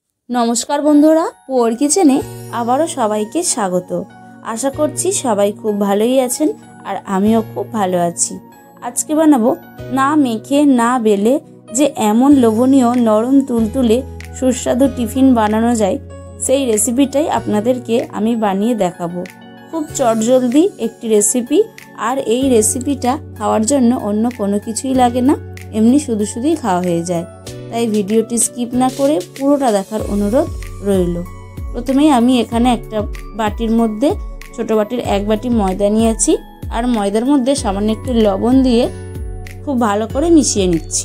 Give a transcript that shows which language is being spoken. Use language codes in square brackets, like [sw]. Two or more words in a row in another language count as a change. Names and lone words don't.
[bn] নমস্কার বন্ধুরা পুয়োর কিচেনে আবারো সবাইকে স্বাগত। আশা করছি সবাই খুব ভালোই আছেন আর আমিও খুব ভালো আছি। আজকে বানাবো না মেখে না বেলে যে এমন লোভনীয় নরম তুলতুলে সুস্বাদু টিফিন বানানো যায় সেই রেসিপিটাই আপনাদেরকে আমি বানিয়ে দেখাবো। খুব চটজলদি একটি রেসিপি আর এই রেসিপিটা खाওয়ার জন্য অন্য কোনো কিছুই লাগে না, এমনি শুধু শুধুই খাওয়া হয়ে যায়। তাই ভিডিওটি স্কিপ না করে পুরোটা দেখার অনুরোধ রইল। প্রথমেই আমি এখানে একটা বাটির মধ্যে ছোট বাটির এক বাটি ময়দা নিয়েছি আর ময়দার মধ্যে সামান্য একটু লবণ দিয়ে খুব ভালো করে মিশিয়ে নিচ্ছি।